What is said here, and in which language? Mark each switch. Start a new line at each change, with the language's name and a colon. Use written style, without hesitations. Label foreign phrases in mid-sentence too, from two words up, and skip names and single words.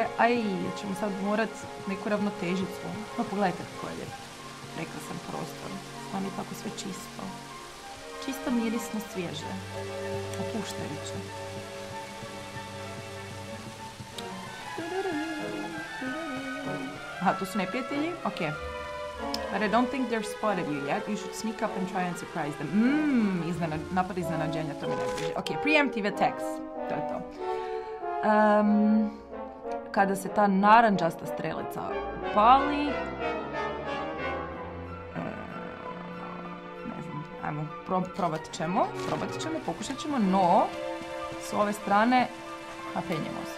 Croatian: Aj, ćemo sad morat neku ravnotežicu. No, pogledajte kako je lijep. Prekrasan prostor. Stvarno je tako sve čisto. Čisto, mirisno, svježe. Opuštajuće. Aha, tu su neprijatelji? Okej.
English: But I don't think they're spotted you yet. You should sneak up and try and surprise them.
Croatian: Napad iznenađenja, to mi ne bliže.
English: Ok, preemptive attacks.
Croatian: To je to. Kada se ta naranđasta strelica upali... ne znam, ajmo, probat ćemo, pokušat ćemo, no s ove strane napenjemo se.